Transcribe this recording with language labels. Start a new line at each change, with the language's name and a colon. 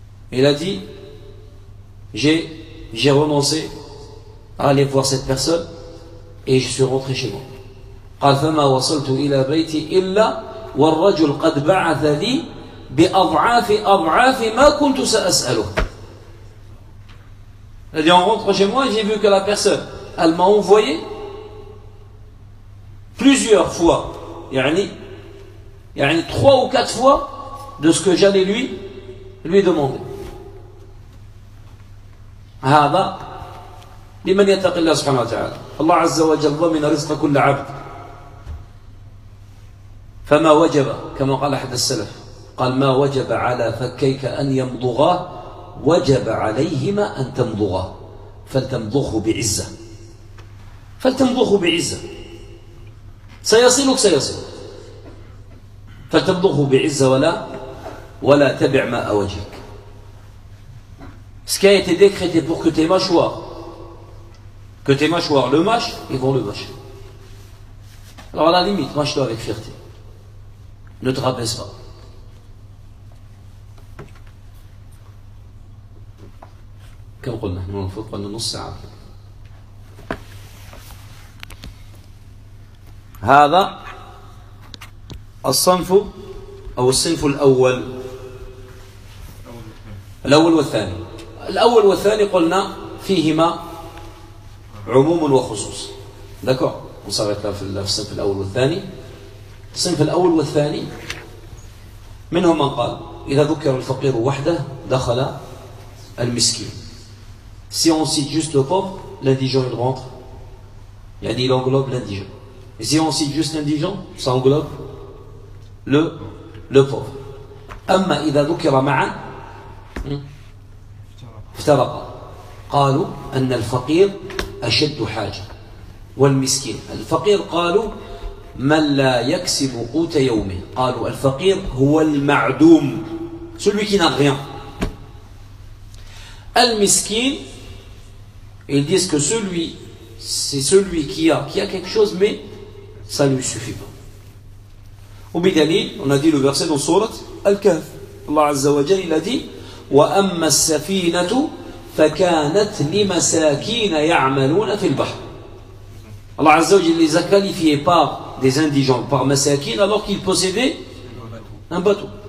French: Il a dit, j'ai renoncé à aller voir cette personne et je suis rentré chez moi.
Arabic: قال فما وصلت الى بيتي الا والرجل قد بعث لي باضعاف اضعاف ما كنت ساساله.
French: C'est-à-dire, en rentrant chez moi, j'ai vu que la personne, elle m'a envoyé plusieurs fois, يعني 3 ou 4 fois de ce que j'allais lui demander.
Arabic: هذا لمن يتقي الله سبحانه وتعالى. الله عز وجل ضمن رزق كل عبد. فما وجب كما قال احد السلف قال ما وجب على فكيك ان يمضغا وجب عليهما ان تمضغا فلتمضغه بعزه فلتمضغه بعزه سيصلك سيصلك فلتمضغه بعزه ولا تبع ماء وجهك.
French: Ce qui a été décrété pour que tes mâchoires le mâchent, ils vont le mâcher. Alors à la limite, mâche-toi avec fierté. Ne te rabaisse pas. Comme on dit, nous avons fait une demi-heure.
Arabic: هذا الصنف أو الصنف الأول. الأول والثاني. الأول والثاني قلنا فيهما عموم وخصوص.
French: D'accord. On s'arrête là
Arabic: في الصنف الأول والثاني. الصنف الأول والثاني منهم من قال إذا ذكر الفقير وحده دخل المسكين.
French: Si on cite juste le pauvre, l'indigent il rentre. يعني il englobe l'indigent. Et si on cite juste l'indigent, ça englobe le pauvre.
Arabic: أما إذا ذكر معا افترق. قالوا أن الفقير أشد حاجة والمسكين. الفقير قالوا من لا يكسب قوت يومه. قالوا الفقير هو المعدوم.
French: Celui qui n'a rien.
Arabic: المسكين.
French: Ils disent que celui, c'est celui qui a quelque chose, mais ça ne lui suffit pas. وبدليل, on a dit le verset dans Sourate Al-Kahf.
Arabic: Allah Azza wa Jalla,
French: il a dit:
Arabic: وَأَمَّا السَّفِينَةُ فَكَانَتْ لِمَسَاكِينَ يَعْمَلُونَ فِي الْبَحْرِ.
French: Allah Azza wa Jalla les a qualifiés par des indigents, par Masakin, alors qu'il possédait un bateau.